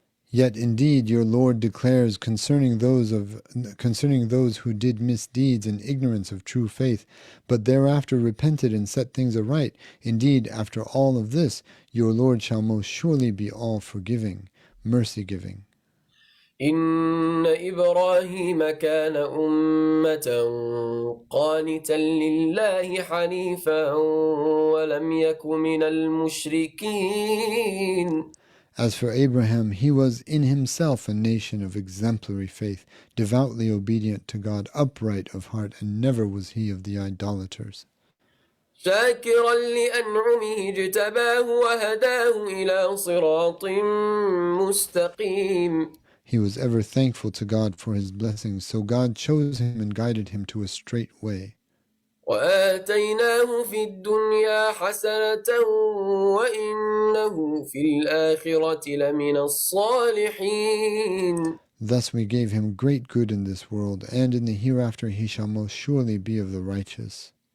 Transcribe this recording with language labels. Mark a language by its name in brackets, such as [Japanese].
[English] Yet indeed your Lord declares concerning those who did misdeeds in ignorance of true faith, but thereafter repented and set things aright. Indeed, after all of this, your Lord shall most surely be all forgiving, mercy-giving. [Arabic] إن إبراهيم كان أمة قانتا لله حنيفا ولم يك من المشركين. [English] As for Abraham, he was in himself a nation of exemplary faith, devoutly obedient to God, upright of heart, and never was he of the idolaters. [Arabic] شاكرا لأنعمه اجتباه وهداه إلى صراط مستقيم. [English] He was ever thankful to God for his blessings, so God chose him and guided him to a straight way. [Arabic] وآتيناه في الدنيا حسنة وإنه في الآخرة لمن الصالحين. [English] Thus we gave him great good in this world, and in the hereafter he shall most surely be of the righteous.